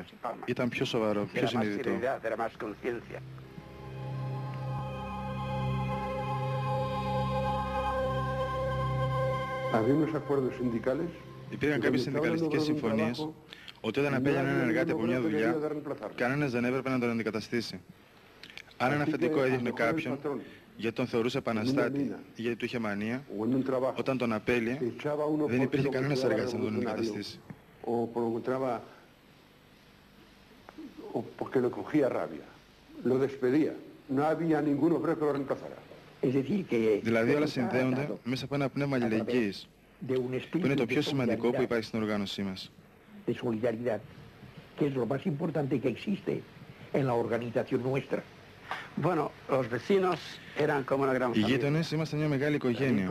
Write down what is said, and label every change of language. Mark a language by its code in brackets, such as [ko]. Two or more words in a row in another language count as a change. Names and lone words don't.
[el] Ήταν πιο σοβαρό, πιο συνειδητό. Υπήρχαν κάποιες συνδικαλιστικές συμφωνίες ότι όταν απέλυαν έναν εργάτη από μια δουλειά, κανένας δεν έπρεπε να τον αντικαταστήσει. Αν ένα αφεντικό έδιωχνε κάποιον, γιατί τον θεωρούσε επαναστάτη ή γιατί του είχε μανία, όταν τον απέλυε, δεν υπήρχε κανένας εργάτης να τον αντικαταστήσει. [es] Porque lo cogía rabia, lo despedía, no había ningún obrero que lo reemplazara. [el] Δηλαδή όλα συνδέονται μέσα από ένα πνεύμα αλληλεγγύης, που είναι το πιο σημαντικό που υπάρχει στην οργάνωσή μας. Οι γείτονες ήμασταν μια μεγάλη οικογένεια.